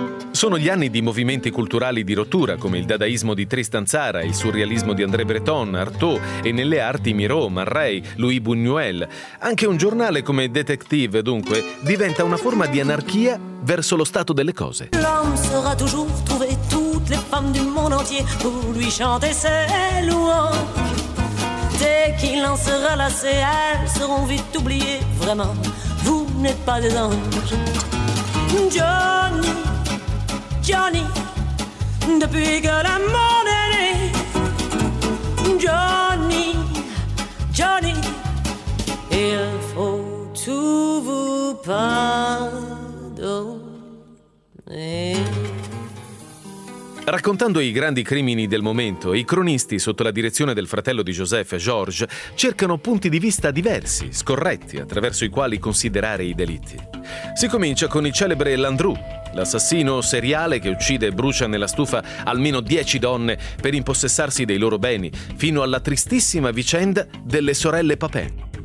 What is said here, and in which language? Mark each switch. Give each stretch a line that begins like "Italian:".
Italian: Sono gli anni di movimenti culturali di rottura come il dadaismo di Tristan Tzara, il surrealismo di André Breton, Artaud e nelle arti Miró, Man Ray, Louis Buñuel. Anche un giornale come Detective, dunque, diventa una forma di anarchia verso lo stato delle cose.
French: L'homme saura toujours trouver toutes les femmes du monde entier pour lui chanter ses louanges. Dès qu'il en sera lassé, elles seront vite oubliées. Vraiment, vous n'êtes pas des anges. Johnny, Johnny, depuis que l'amour est né, Johnny, Johnny, il faut tout vous pardonner.
Italian: Raccontando i grandi crimini del momento, i cronisti, sotto la direzione del fratello di Joseph, George, cercano punti di vista diversi, scorretti, attraverso i quali considerare i delitti. Si comincia con il celebre Landru, l'assassino seriale che uccide e brucia nella stufa almeno 10 donne per impossessarsi dei loro beni, fino alla tristissima vicenda delle sorelle Papin.